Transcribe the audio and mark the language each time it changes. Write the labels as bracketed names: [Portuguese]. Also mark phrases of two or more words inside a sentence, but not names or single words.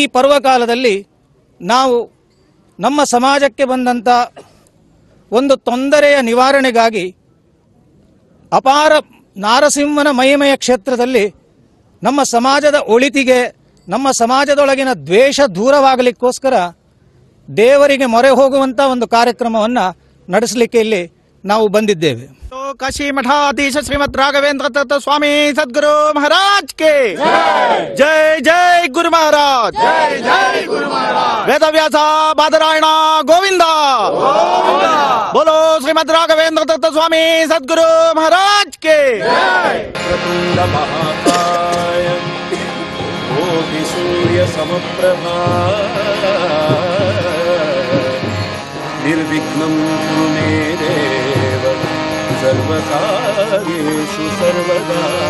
[Kannada] ಪರ್ವಕಾಲದಲ್ಲಿ ನಾವು ನಮ್ಮ ಸಮಾಜಕ್ಕೆ ಬಂದಂಥ ಒಂದು ತೊಂದರೆಯ ನಿವಾರಣೆಗಾಗಿ ಅಪಾರ ನಾರಸಿಂಹನ ಮಹಿಮೆಯ ಕ್ಷೇತ್ರದಲ್ಲಿ ನಮ್ಮ ಸಮಾಜದ ಒಳಿತಿಗೆ ನಮ್ಮ ಸಮಾಜದೊಳಗಿನ ದ್ವೇಷ ದೂರವಾಗಲಿಕ್ಕೋಸ್ಕರ ದೇವರಿಗೆ ಮೊರೆ ಹೋಗುವಂತ ಒಂದು ಕಾರ್ಯಕ್ರಮವನ್ನು ನಡೆಸಲಿಕ್ಕೆ ಇಲ್ಲಿ ನಾವು ಬಂದಿದ್ದೇವೆ। [Hindi] काशी मठाधीश श्रीमद राघवेंद्र दत्त स्वामी सद्गुरु महाराज के जय जय गुरु महाराज, जय जय गुरु महाराज, वेदव्यासा बादरायणा गोविंदा बोलो श्रीमद राघवेंद्र दत्त स्वामी सद्गुरु महाराज के [Sanskrit] प्रतुंड महाकाय कोटि सूर्य समप्रभा निर्विघ्नं कुरु मे देव सर्वकार्येषु सर्वदा।